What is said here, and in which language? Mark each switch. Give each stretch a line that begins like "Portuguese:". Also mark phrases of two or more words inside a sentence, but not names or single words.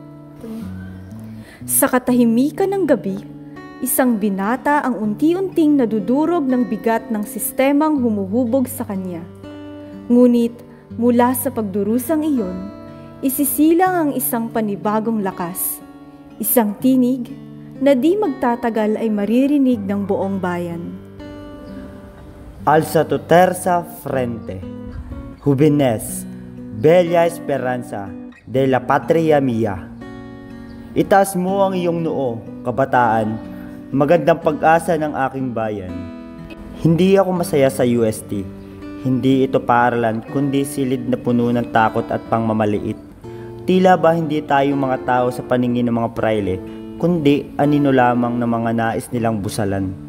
Filipino: Sa katahimikan ng gabi, isang binata ang unti-unting nadudurog ng bigat ng sistemang humuhubog sa kanya. Ngunit mula sa pagdurusang iyon, isisilang ang isang panibagong lakas, isang tinig na di magtatagal ay maririnig ng buong bayan.
Spanish: Alza tu terza frente, Jóvenes, bella esperanza de la patria mía.
Filipino: Itaas mo ang iyong noo, kabataan, magandang pag-asa ng aking bayan. Hindi ako masaya sa UST. Hindi ito paaralan kundi silid na puno ng takot at pangmamaliit. Tila ba hindi tayo mga tao sa paningin ng mga praile, kundi anino lamang ng mga nais nilang busalan.